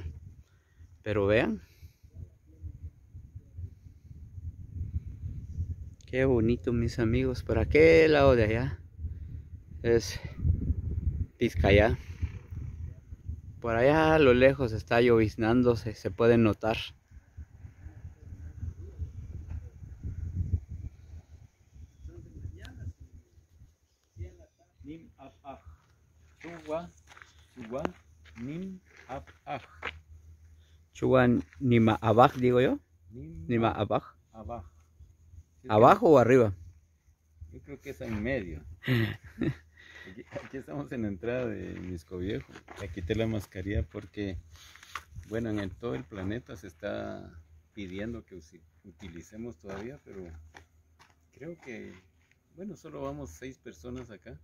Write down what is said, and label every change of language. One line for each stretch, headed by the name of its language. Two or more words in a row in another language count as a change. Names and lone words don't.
Spanish: Pero vean. Qué bonito, mis amigos. Por aquel lado de allá es Vizcaya. Por allá a lo lejos está lloviznando, se puede notar. Nim ab aj. Chuwa, nim ab aj. Chuan Nima Abaj, digo yo. Nim Nima Abaj. abaj. ¿Abajo o arriba? Yo creo que es en medio. Aquí estamos en la entrada de Mixco Viejo. Me quité la mascarilla porque, bueno, todo el planeta se está pidiendo que utilicemos todavía, pero creo que, bueno, solo vamos 6 personas acá.